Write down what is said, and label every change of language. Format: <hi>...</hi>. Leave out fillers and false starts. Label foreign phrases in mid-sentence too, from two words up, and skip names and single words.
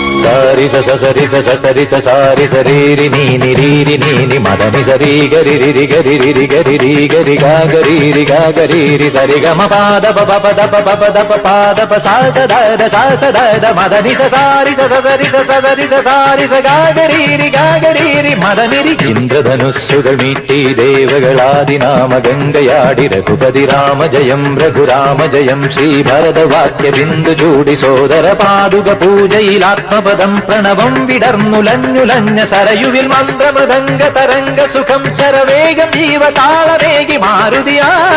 <ml>సారి సరి సరి సారి సరి నీ రీ నీ మదని సరి గరి రి గరి రి గరి రి గరి గా గరి రి సరి గమ పాద ప పద ప పద ప పాద ప సా స ద మదని సారి సరి సారి స గా గరి రి మదని రి ഇന്ദ്രധനുസ്സുകൾ മീട്ടി ദേവകളാദിനാമ ഗംഗയാടി രഘുപതി രാമ ജയം രഘുരാമ ജയം ശ്രീ ഭരതവാക്യ ബിന്ദു ചൂടി സോദര പാദുക പൂജയിൽ ആത്മപദം പ്രണവം വിടർന്നുലഞ്ഞുലഞ്ഞ സരയുവിൽ മന്ത്രമൃദംഗ തരംഗ സുഖം ശരവേഗം ജീവതാളവേഗി മാരുതിയാ</ml>